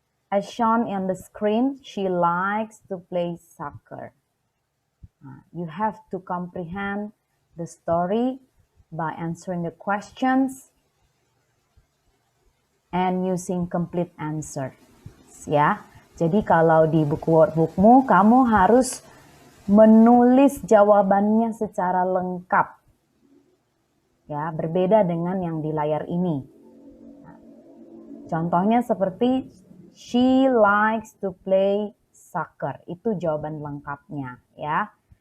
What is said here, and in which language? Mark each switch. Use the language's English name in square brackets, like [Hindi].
[English] As shown on the screen, she likes to play soccer. You have to comprehend the story by answering the questions and using complete answer. [Indonesian] Ya, jadi kalau di buku workbookmu, kamu harus menulis jawabannya secara lengkap. Ya, berbeda dengan yang di layar ini. Contohnya seperti [English] she likes to play soccer. [Indonesian] Itu jawaban lengkapnya, ya.